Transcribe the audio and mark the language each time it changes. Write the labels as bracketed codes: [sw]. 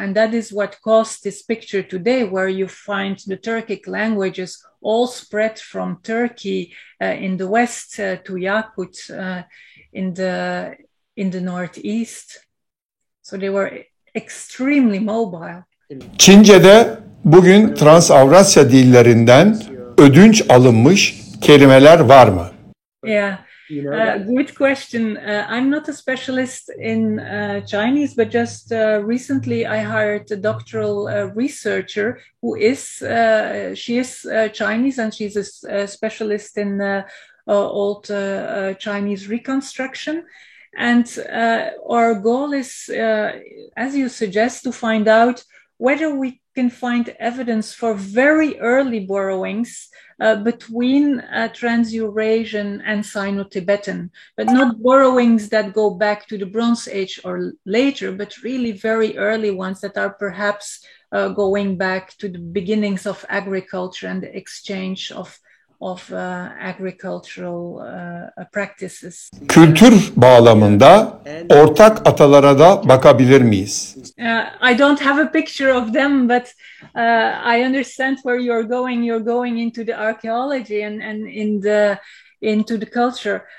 [en] And that is what caused this picture today, where you find the Turkic languages all spread from Turkey in the west to Yakut in the northeast. So they were extremely mobile. [tr] Çince'de bugün Trans-Avrasya dillerinden ödünç alınmış kelimeler var mı? [en] Yeah, good question. I'm not a specialist in Chinese, but just recently I hired a doctoral researcher who is, she is Chinese, and she's a specialist in old Chinese reconstruction. And our goal is, as you suggest, to find out whether we can find evidence for very early borrowings between Trans-Eurasian and Sino-Tibetan, but not borrowings that go back to the Bronze Age or later, but really very early ones that are perhaps going back to the beginnings of agriculture and the exchange of agricultural practices. [tr] Kültür bağlamında ortak atalara da bakabilir miyiz? [en] I don't have a picture of them, but I understand where you're going. You're going into the archaeology and into the culture.